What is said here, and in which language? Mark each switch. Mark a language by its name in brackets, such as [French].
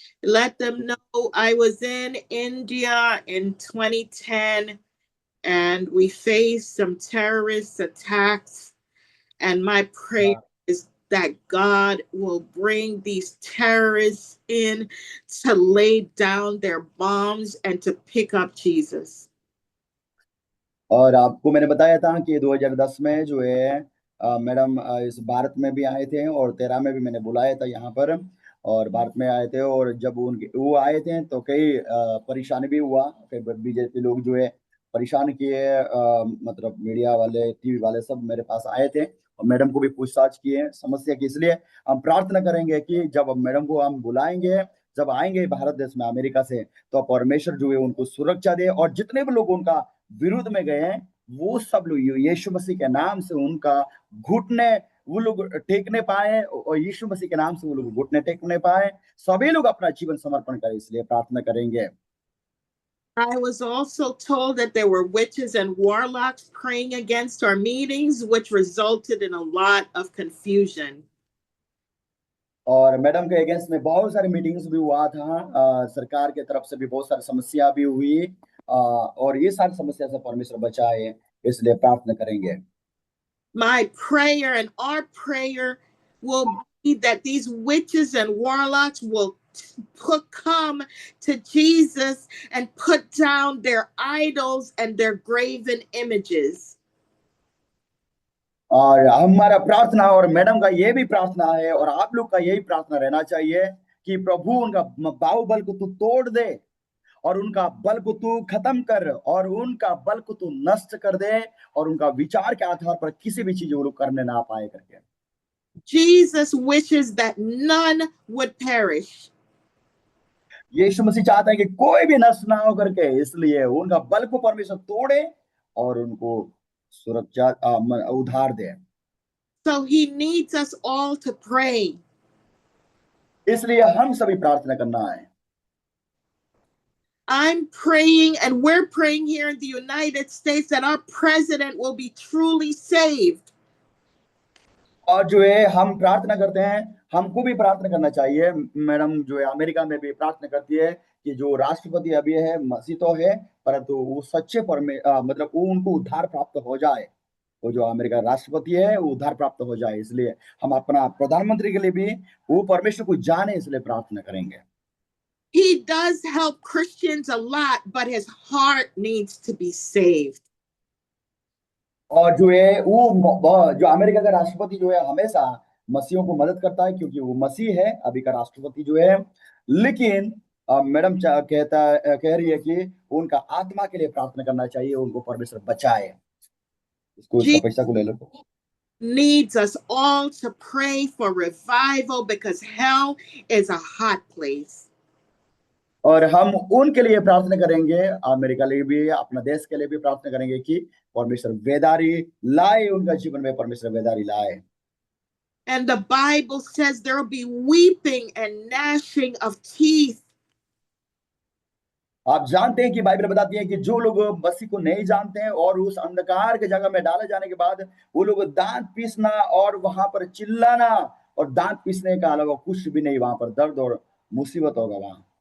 [English] Let them know I was in India in 2010 and we faced some terrorist attacks. And my prayer is that God will bring these terrorists in to lay down their bombs and to pick up Jesus. [Hindi] और आपको मैंने बताया था कि 2010 में जो है madam इस भारत में भी आए थे और 13 में भी मैंने बुलाया था यहाँ पर और भारत में आए थे और जब वो आए थे तो कई परेशानी भी हुआ कई बीजेपी लोग जो है परेशान किए मतलब मीडिया वाले टीवी वाले सब मेरे पास आए थे और मैडम को भी पूछताछ किए समस्या की इसलिए हम प्रार्थना करेंगे कि जब मैडम को हम बुलाएंगे जब आएंगे भारत देश में अमेरिका से तो परमेश्वर जो है उनको सुरक्षा दे और जितने भी लोग उनका विरुद्ध में गए हैं वो सब लोग यीशु मसीह के नाम से उनका घुटने वो लोग टेकने पाए और यीशु मसीह के नाम से वो लोग घुटने टेकने पाए, सभी लोग अपना जीवन समर्पण करें, इसलिए प्रार्थना करेंगे। [English] I was also told that there were witches and warlocks praying against our meetings, which resulted in a lot of confusion. [Hindi] और मैडम के अगेंस्ट में बहुत सारी मीटिंग्स भी हुआ था, सरकार के तरफ से भी बहुत सारी समस्या भी हुई, और ये सारी समस्या से परमेश्वर बचाए, इसलिए प्रार्थना करेंगे। [English] My prayer and our prayer will be that these witches and warlocks will come to Jesus and put down their idols and their graven images. [Hindi] और हमारा प्रार्थना और मैडम का ये भी प्रार्थना है और आप लोग का यही प्रार्थना रहना चाहिए कि प्रभु उनका बाहुबल को तू तोड़ दे और उनका बल को तू खत्म कर और उनका बल को तू नष्ट कर दे और उनका विचार के आधार पर किसी भी चीज वो लोग करने ना पाए करके। [English] Jesus wishes that none would perish. [Hindi] यीशु मसीह चाहते हैं कि कोई भी नष्ट ना हो करके, इसलिए उनका बल को परमेश्वर तोड़े और उनको सुरक्षा उधार दे। [English] So he needs us all to pray. [Hindi] इसलिए हम सभी प्रार्थना करना है। [English] I'm praying and we're praying here in the United States that our president will be truly saved. [Hindi] और जो है हम प्रार्थना करते हैं, हमको भी प्रार्थना करना चाहिए। मैडम जो है अमेरिका में भी प्रार्थना करती है कि जो राष्ट्रपति अभी है मसीह तो है, परंतु वो सच्चे मतलब वो उनको उद्धार प्राप्त हो जाए, वो जो अमेरिका राष्ट्रपति है वो उद्धार प्राप्त हो जाए। इसलिए हम अपना प्रधानमंत्री के लिए भी वो परमेश्वर को जाने, इसलिए प्रार्थना करेंगे। [English] He does help Christians a lot, but his heart needs to be saved. [Hindi] और जो है वो जो अमेरिका का राष्ट्रपति जो है हमेशा मसीहों को मदद करता है, क्योंकि वो मसीह है अभी का राष्ट्रपति जो है। लेकिन मैडम कह रही है कि उनका आत्मा के लिए प्रार्थना करना चाहिए, उनको परमेश्वर बचाए। इसको इसका पैसा को ले लो। [English] Needs us all to pray for revival because hell is a hot place. [Hindi] और हम उनके लिए प्रार्थना करेंगे, अमेरिका के लिए भी, अपना देश के लिए भी प्रार्थना करेंगे कि परमेश्वर बेदारी लाए, उनका जीवन में परमेश्वर बेदारी लाए। [English] And the Bible says there will be weeping and gnashing of teeth. [Hindi] आप जानते हैं कि बाइबल बताती है कि जो लोग मसीह को नहीं जानते हैं और उस अंधकार के जगह में डाले जाने के बाद वो लोग दांत पीसना और वहां पर चिल्लाना, और दांत पीसने का अलावा कुछ भी नहीं, वहां पर दर्द और मुसीबत होगा वहां।